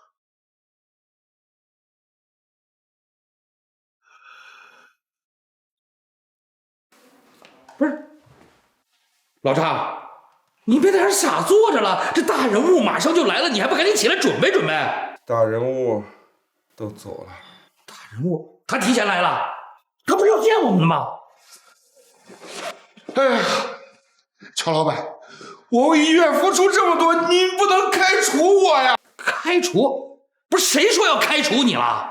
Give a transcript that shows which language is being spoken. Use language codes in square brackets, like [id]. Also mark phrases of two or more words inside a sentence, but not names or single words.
[zh] 不是，老張，你別在這傻坐着了，這大人物馬上就來了，你還不趕緊起來準備準備？大人物都走了。大人物他提前來了，他不是要見我們的嗎？哎呀，乔老板，我为医院付出这么多，您不能开除我呀！开除？不是谁说要開除你了？